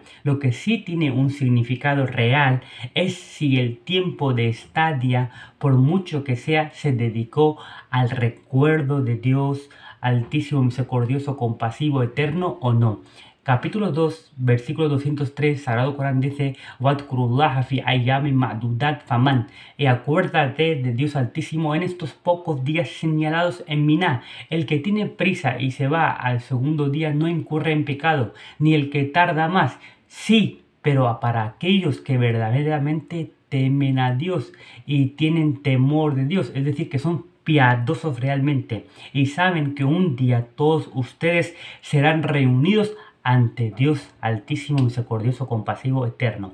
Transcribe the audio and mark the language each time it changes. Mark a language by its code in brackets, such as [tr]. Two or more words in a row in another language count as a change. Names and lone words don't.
[es] Lo que sí tiene un significado real es si el tiempo de estadia, por mucho que sea, se dedicó al recuerdo de Dios Altísimo, Misericordioso, Compasivo, Eterno o no. Capítulo 2, versículo 203, Sagrado Corán dice: [ar] "واذكروا الله في أيام معدودات فمن", [es] y acuérdate de Dios Altísimo en estos pocos días señalados en Miná. El que tiene prisa y se va al segundo día no incurre en pecado, ni el que tarda más. Sí, pero para aquellos que verdaderamente temen a Dios y tienen temor de Dios, es decir, que son piadosos realmente y saben que un día todos ustedes serán reunidos ante Dios Altísimo, Misericordioso, Compasivo, Eterno.